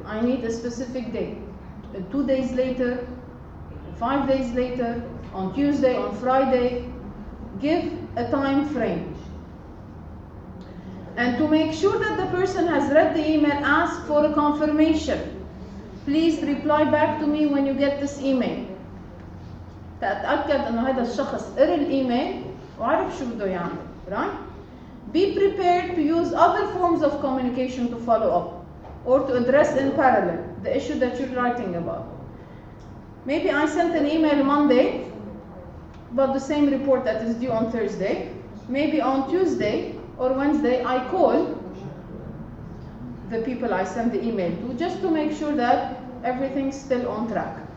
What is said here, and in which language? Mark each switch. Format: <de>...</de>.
<en>I need a specific date. 2 days later, 5 days later, on Tuesday, on Friday. Give a time frame. And to make sure that the person has read the email, ask for a confirmation. Please reply back to me when you get this email.</en> <ar>تأكد انه هذا الشخص قرأ الايميل وعرف شو بده يعمل, right?</ar> <en>Be prepared to use other forms of communication to follow up or to address in parallel the issue that you're writing about. Maybe I sent an email Monday about the same report that is due on Thursday. Maybe on Tuesday or Wednesday I call the people I sent the email to just to make sure that everything's still on track.</en>